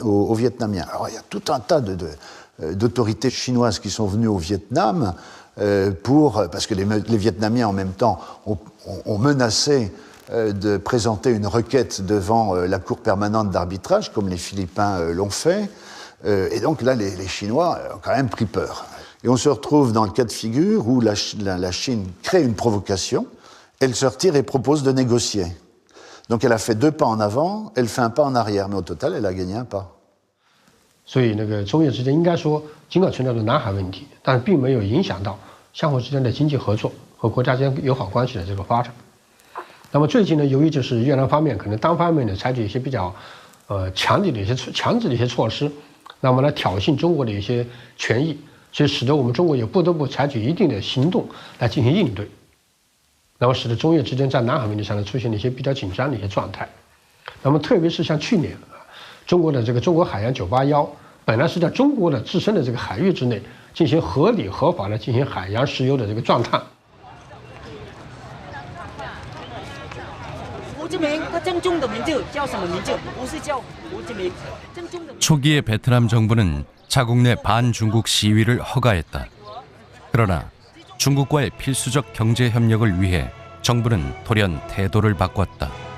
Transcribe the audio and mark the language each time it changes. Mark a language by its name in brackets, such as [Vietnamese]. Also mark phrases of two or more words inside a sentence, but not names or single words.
[French] Alors il y a tout un tas d'autorités chinoises qui sont venues au Vietnam parce que les Vietnamiens en même temps ont menacé de présenter une requête devant la Cour permanente d'arbitrage, comme les Philippins l'ont fait. Et donc là, les Chinois ont quand même pris peur. Et on se retrouve dans le cas de figure où la Chine crée une provocation, elle se retire et propose de négocier. Donc elle a fait 2 pas en avant, elle fait 1 pas en arrière, mais au total, elle a gagné 1 pas. [Chinese] 所以中越之间应该说，尽管存在着南海问题，但是并没有影响到相互之间的经济合作和国家间友好关系的这个发展。那么最近呢，由于就是越南方面可能单方面的采取一些比较强制的一些措施，那么来挑衅中国的一些权益，所以使得我们中国也不得不采取一定的行动来进行应对。那么使得中越之间在南海问题上呢出现了一些比较紧张的一些状态。那么特别是像去年中国的这个中国海洋981，本来是在中国的自身的这个海域之内进行合理合法的进行海洋石油的这个钻探。 [Korean] 초기의 베트남 정부는 자국 내 반중국 시위를 허가했다. 그러나 중국과의 필수적 경제 협력을 위해 정부는 돌연 태도를 바꿨다.